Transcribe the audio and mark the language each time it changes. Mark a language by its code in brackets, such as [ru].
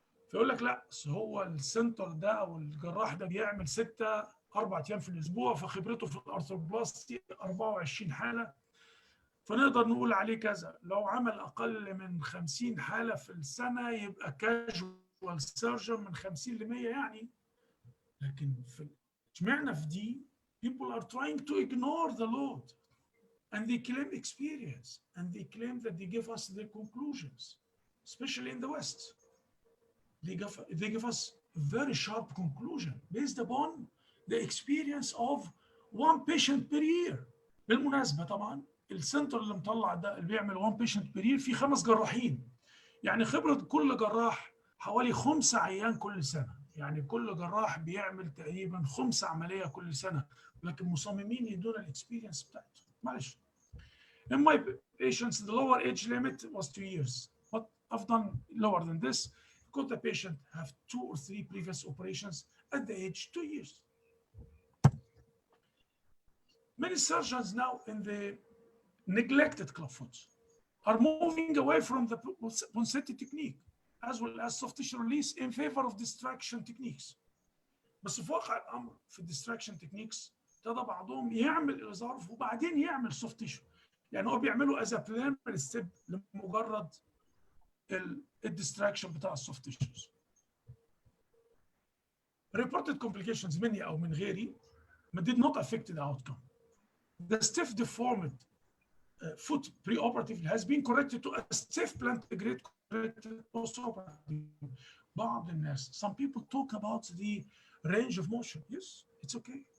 [ar] فيقول لك لا هو السنتر ده او الجراح ده بيعمل 4 أيام في الاسبوع فخبرته في الارثروبلاستي 24 حاله فنقدر نقول عليه كذا. لو عمل اقل من 50 حاله في السنه يبقى كاجوال سيرجن من 50 ل 100 يعني. لكن في اشمعنى في دي [en] people are trying to ignore the load and they claim experience and they claim that they give us their conclusions, especially in the West. They give us a very sharp conclusion based upon the experience of one patient per year. [ar] بالمناسبة طبعا السنتر اللي مطلع ده اللي بيعمل [en] 1 patient per year [ar] فيه 5 جراحين. يعني خبرة كل جراح حوالي 5 عيان كل سنة. يعني كل جراح بيعمل تقريبا 5 عملية كل سنة. لكن مصممين يدونا الاكسبيرينس بتاعتهم. معلش. [en] In my patients, the lower age limit was 2 years. But I've done lower than this because the patient have 2 or 3 previous operations at the age 2 years. Many surgeons now in the neglected clubfoot are moving away from the Ponseti technique as well as soft tissue release in favor of distraction techniques. [ar] بس في واقع الامر في الديستراكشن تكنيكس ابتدى بعضهم يعمل الظرف وبعدين يعمل سوفت تيشو. يعني هو بيعملوا از بريمير ستيب لمجرد الديستراكشن بتاع السوفت تيشوز. [en] reported complications [ar] مني او من غيري [en] did not affect the outcome. The stiff deformed foot preoperatively has been corrected to a stiff plantigrade corrected postoperatively. [ar] بعض الناس, [en] some people talk about the range of motion. Yes, it's okay.